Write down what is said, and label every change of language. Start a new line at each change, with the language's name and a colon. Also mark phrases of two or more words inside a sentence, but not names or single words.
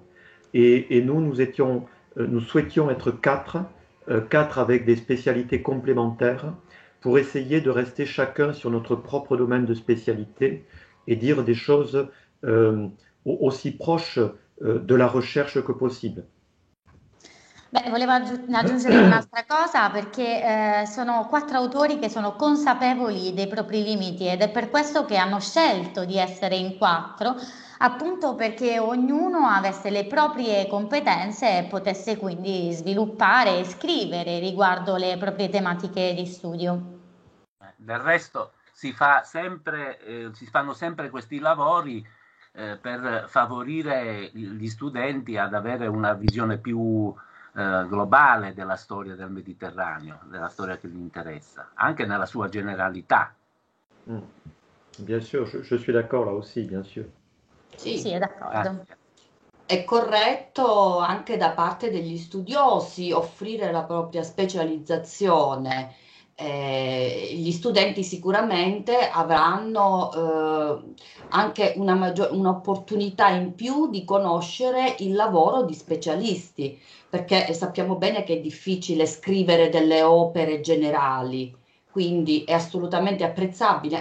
French: Et nous, nous souhaitions être 4 avec des spécialités complémentaires pour essayer de rester chacun sur notre propre domaine de spécialité et dire des choses aussi proches de la recherche que possible.
Italian: Beh, volevo aggiungere un'altra cosa perché sono 4 autori che sono consapevoli dei propri limiti ed è per questo che hanno scelto di essere in 4, appunto perché ognuno avesse le proprie competenze e potesse quindi sviluppare e scrivere riguardo le proprie tematiche di studio. Del resto si fanno sempre questi lavori per favorire gli studenti ad avere una visione più globale della storia del Mediterraneo, della storia che gli interessa, anche nella sua generalità.
French: Bien sûr, je suis d'accord là aussi, bien sûr.
Italian: Sì, è d'accordo. È corretto anche da parte degli studiosi offrire la propria specializzazione. Gli studenti sicuramente avranno anche un'opportunità in più di conoscere il lavoro di specialisti, perché sappiamo bene che è difficile scrivere delle opere generali, quindi è assolutamente apprezzabile.